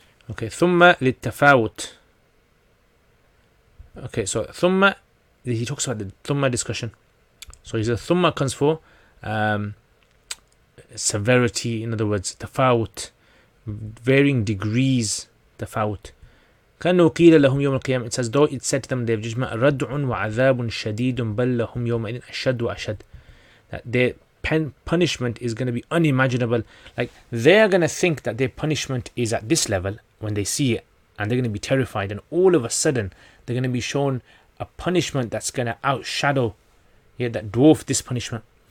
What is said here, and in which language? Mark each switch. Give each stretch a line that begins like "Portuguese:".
English: Okay, thumma littafawut. Okay, so thumma, he talks about the thumma discussion. So he says thumma comes for severity, in other words, tafawut, varying degrees, tafawut.
Arabic: كأنه قيل لهم يوم القيامة,
English: it's as though it said to them, they have judgment,
Arabic: ردع وعذاب شديد بل لهم يومئذ أشد وأشد.
English: That their punishment is going to be unimaginable. Like, they're going to think that their punishment is at this level when they see it, and they're going to be terrified, and all of a sudden they're going to be shown a punishment that's going to outshadow, that dwarf this punishment.